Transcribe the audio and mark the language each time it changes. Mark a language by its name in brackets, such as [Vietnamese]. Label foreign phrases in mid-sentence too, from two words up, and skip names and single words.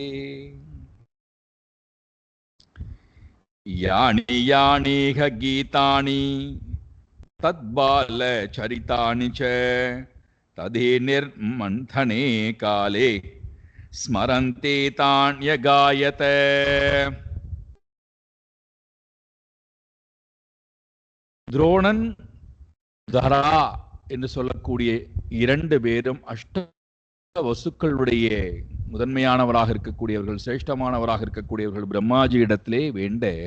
[Sanskrit] यानि यानिह गीतानि तद्बालचरितानि च तदि निर्मन्थने काले स्मरन्ते तान्यगायते। [Tamil] துரோணன் தரா என்று சொல்லக்கூடிய இரண்டு பேரும் அஷ்ட வசுக்களுடைய முதன்மையானவராக இருக்கக்கூடியவர்கள், சிரேஷ்டமானவராக இருக்கக்கூடியவர்கள் பிரம்மாஜி இடத்திலே வேண்ட,